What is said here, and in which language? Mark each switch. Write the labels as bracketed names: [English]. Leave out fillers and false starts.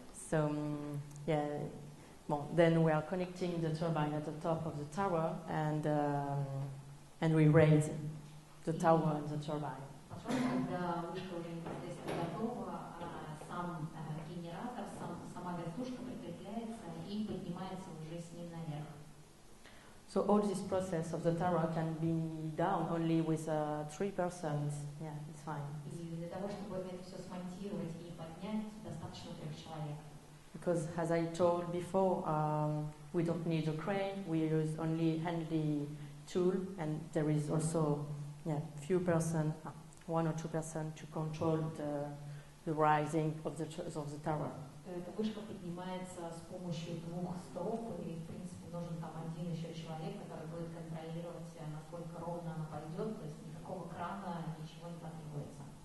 [English] So, then we are connecting the turbine at the top of the tower, and we raise the tower and the turbine. [Russian] Потом, когда вышка уже непосредственно готова, сам генератор, сама вертушка прикрепляется и поднимается уже с ним наверх. [English] So all this process of the tower can be done only with 3 persons. Yeah, it's fine. [Russian] И для того, чтобы это все смонтировать и поднять, достаточно 3 человек. [English] Because as I told before, we don't need a crane. We use only handy tool, and there is also few person, 1 or 2 person to control the rising of the tower. [Russian] Эта вышка поднимается с помощью 2 столб, и в принципе нужен там 1 еще человек, который будет контролировать, насколько ровно она пойдет, то есть никакого крана, ничего не потребуется.